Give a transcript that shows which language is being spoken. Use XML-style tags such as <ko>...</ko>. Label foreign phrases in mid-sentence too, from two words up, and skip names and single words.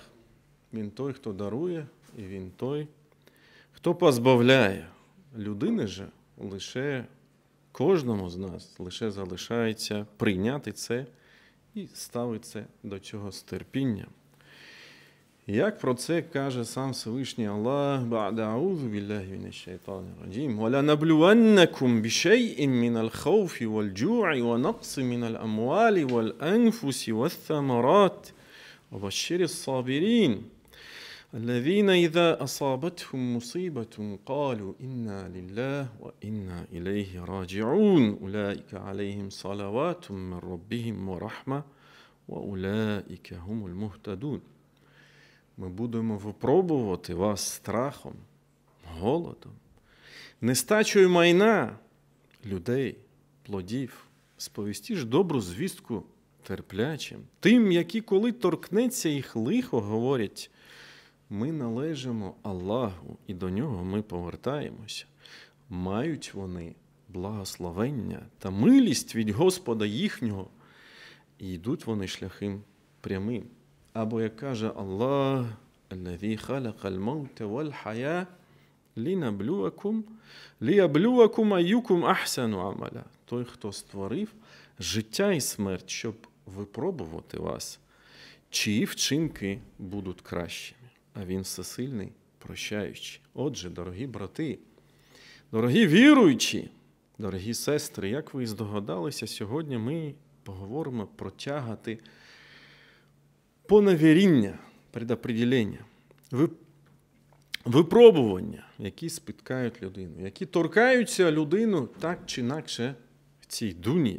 <uk>Він той, хто дарує, і він той, хто позбавляє. Людини же лише кожному з нас лише залишається прийняти це і ставиться до цього з терпінням. Як про це каже сам Всевишній Аллах:</uk> <ar>«بعد أعوذ بالله من الشيطان الرجيم. ولنبلونكم بشيء من الخوف والجوع ونقص من الأموال والأنفس والثمرات. وبشر الصابرين. الذين إذا أصابتهم مصيبة قالوا إنا لله وإنا إليه راجعون أولئك عليهم صلوات من ربهم ورحمة وأولئك هم المهتدون».</ar> <uk>Ми будемо випробувати вас страхом, голодом, нестачею майна, людей, плодів. Сповісти ж добру звістку терплячим. Тим, які коли торкнеться їх лихо, говорять: ми належимо Аллаху, і до нього ми повертаємося. Мають вони благословення та милість від Господа їхнього, і йдуть вони шляхом прямим. Або, як каже</uk> <ar>Аллах: «الذي خلق الموت والحياة ليبلوكم أيكم أحسن عملا».</ar> <uk>Той, хто створив життя і смерть, щоб випробувати вас, чиї вчинки будуть кращими. А він всесильний, прощаючий. Отже, дорогі брати, дорогі віруючі, дорогі сестри, як ви здогадалися, сьогодні ми поговоримо про тягати поневіріння, предопределення, випробування, які спіткають людину, які торкаються людину так чи інакше в цій дуні.</uk>